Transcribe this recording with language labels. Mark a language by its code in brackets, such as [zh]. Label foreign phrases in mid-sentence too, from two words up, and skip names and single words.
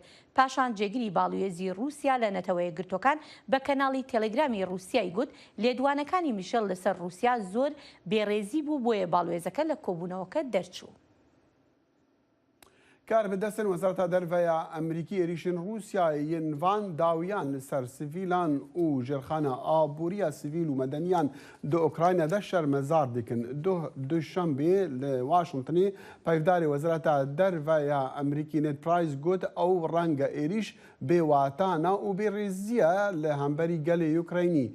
[ckb] پاشان جێگیری باڵێزی رووسیا لە نەتەوەی گرتوەکان بە کەناڵی تەلەگرامی رووسیای گوت لێدوانەکانی میشێل لەسەر رووسیا زۆر بێڕێزی بوو بۆیە باڵێزەکە لە کۆبوونەوەکە دەرچوو. [ku] کار بدەستن وەزارەتە دەرڤەیە ئەمریکی ێریشن رووسیایên van dawiyan li ser sivîlan û jêrxana aboriya sivîl û medeniyan di Ukrayna de şermezar dikin. Duşembê li Washingtonê peyvdarê wezareta derveya Emerîkî Ned Price got ew renga êrîş bêwatana û bêrêziya li hemberî gelê Ukraynî.